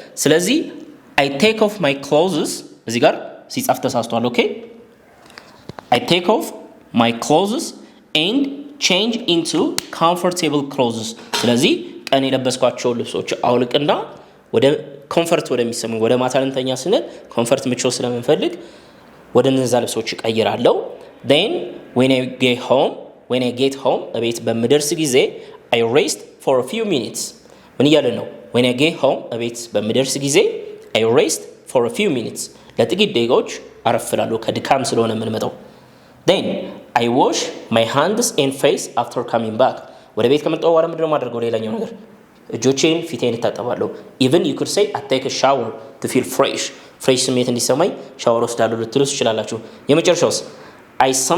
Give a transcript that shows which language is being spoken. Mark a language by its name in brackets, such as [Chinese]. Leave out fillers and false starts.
[Amharic] ስለዚህ [English] I take off my clothes [Amharic] እዚህ ጋር ሲጻፍ ተሳስቷል። ኦኬ [English] I take off my clothes and change into comfortable clothes። [Amharic] ስለዚህ ቀን የለበስኳቸው ልብሶች አውልቅና ወደ ኮምፈርት ወደሚሰሙ ወደ ማታ ልንተኛ ስንል ኮምፈርት ምቾት ስለምንፈልግ ወደ እነዛ ልብሶች ቀይራለሁ። [English] then when I get home እቤት በምደርስ ጊዜ I rest for a few minutes። [Amharic] ምን እያለ ነው? [English] when I get home እቤት በምደርስ ጊዜ I rest for a few minutes [Amharic] ለጥቂት ደቂቃዎች አረፍላለሁ ከድካም ስለሆነ የምንመጣው። [English] then I wash my hands and face after coming back። [Amharic] ወደ ቤት ከመጣሁ በኋላ ምንድነው የማደርገው? ሌላኛው ነገር እጆቼን ፊቴን እታጠባለሁ። [English] even you could say I take a shower to feel fresh [Amharic] ስሜት እንዲሰማኝ ሻወር ወስዳለሁ ልትሉ ትችላላችሁ። የመጨረሻውስ I